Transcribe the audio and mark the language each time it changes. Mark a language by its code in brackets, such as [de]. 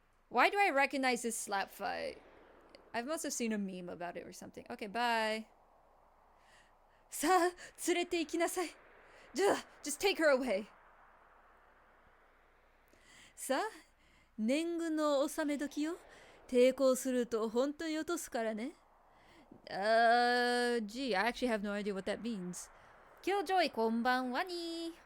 [en] Why do I recognize this slap fight? I must have seen a meme about it or something. Okay, bye. [ja] さあ、連れて行きなさい。 [en] Just take her away. [ja] さあ、年貢の納め時よ。抵抗すると本当に落とすからね。 [en] Gee, I actually have no idea what that means. Killjoy こんばんはに。